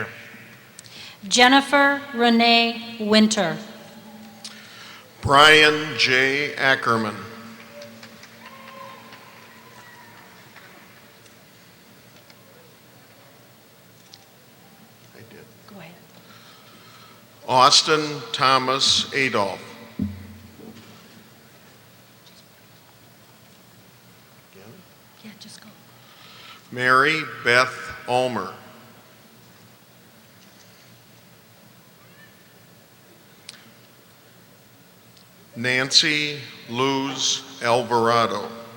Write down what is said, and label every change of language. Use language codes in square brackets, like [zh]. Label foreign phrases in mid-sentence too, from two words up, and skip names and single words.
[en] Jennifer Renee Winter. Brian J. Ackerman. I did. Go ahead. Austin Thomas Adolph. Yeah, just go. Mary Beth Ulmer. Nancy Luz Alvarado.